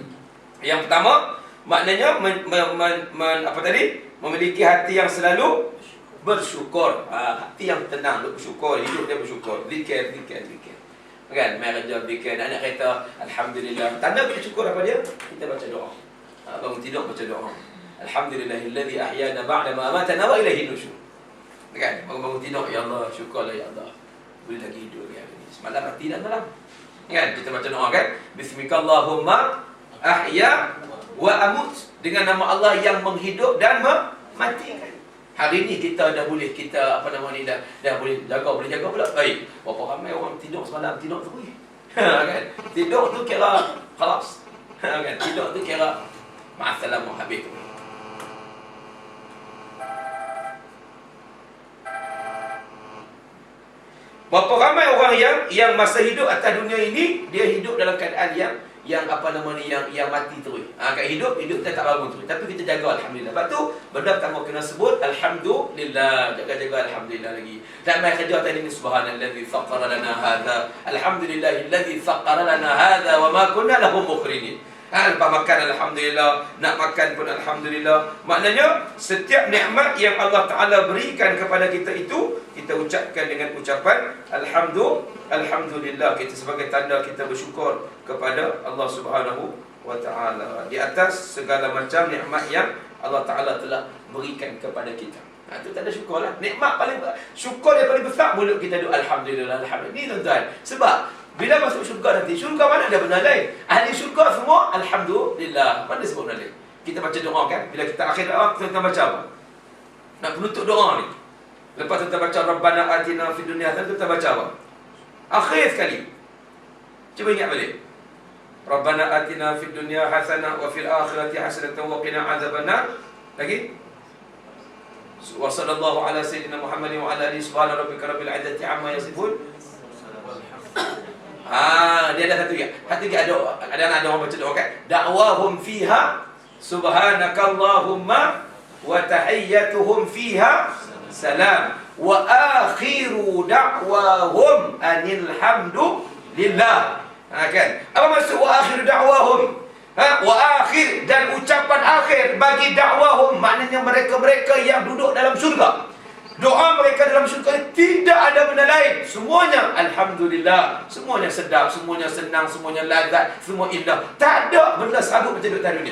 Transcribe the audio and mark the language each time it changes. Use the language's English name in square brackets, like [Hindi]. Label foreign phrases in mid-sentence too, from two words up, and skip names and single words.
[Malay] Yang pertama, maknanya memiliki hati yang selalu bersyukur. Hati yang tenang, bersyukur, hidup dia bersyukur. Zikir. Kan, mai kerja fikir, nak kata alhamdulillah. Tanda kita syukur apa dia? Kita baca doa. Bangun tidur baca doa. [Arabic] الحمد لله الذي أحيانا بعد ما أماتنا وإليه النشور. [Malay] Kan, bangun tidur, [Arabic] يا الله, [Malay] syukurlah [Arabic] يا الله. [Malay] Boleh lagi hidup hari ini. Semalam mati dan malam. Kan, kita baca doa kan? [Arabic] باسمك اللهم أحيا وأموت. [Malay] Dengan nama Allah yang menghidup dan mematikan. Hari ni kita dah boleh, dah boleh jaga pula. Baik. Berapa ramai orang tidur semalam, tidur tu boleh. Kan? Tidur tu kira khalas. Kan? Tidur tu kira ma'assalamah habis tu. Berapa ramai orang yang masa hidup atas dunia ini, dia hidup dalam keadaan yang mati terus. Kat hidup kita tak bangun terus. Tapi kita jaga alhamdulillah. Sebab tu benda pertama kena sebut alhamdulillah. Jaga alhamdulillah lagi. Dan mai kerja tadi ni [Arabic] سبحان الذي سخر لنا هذا. الحمد لله الذي سخر لنا هذا وما كنا له مقرنين. [Malay] Lepas makan alhamdulillah, nak makan pun alhamdulillah. Maknanya setiap nikmat yang Allah Ta'ala berikan kepada kita itu, kita ucapkan dengan ucapan alhamdulillah. Kita sebagai tanda kita bersyukur kepada Allah [Arabic] سبحانه وتعالى [Malay] di atas segala macam nikmat yang Allah Ta'ala telah berikan kepada kita. Itu tanda syukur lah. Nikmat paling syukur yang paling besar, mulut kita doa alhamdulillah. Ini tuan-tuan. Sebab bila masuk syurga nanti, syurga mana ada benda lain? Ahli syurga semua alhamdulillah. Mana sebut benda lain? Kita baca doa kan? Bila kita akhir doa, kita baca apa? Nak penutup doa ni. Lepas tu kita baca [Arabic] ربنا آتنا في الدنيا حسنة, [Malay] kita baca apa? Akhir sekali. Cuba ingat balik. [Arabic] ربنا آتنا في الدنيا حسنة وفي الآخرة حسنة وقنا عذاب النار. [Malay] Lagi? [Arabic] وصلى الله على سيدنا محمد وعلى آله سبحان ربك رب العزة عما يصفون. [Malay] Dia ada satu ya. Ada orang baca doa kan? [Arabic] دعواهم فيها سبحانك اللهم وتحيتهم فيها سلام وآخر دعواهم أن الحمد لله. [Malay] Kan? Apa maksud [Arabic] وآخر دعواهم? [Malay] Wa akhir, dan ucapan akhir bagi dakwahum, maknanya mereka-mereka yang duduk dalam syurga. Doa mereka dalam syurga tidak ada benda lain. Semuanya alhamdulillah, semuanya sedap, semuanya senang, semuanya lazat, semua indah. Tak ada benda serabut macam duduk atas dunia.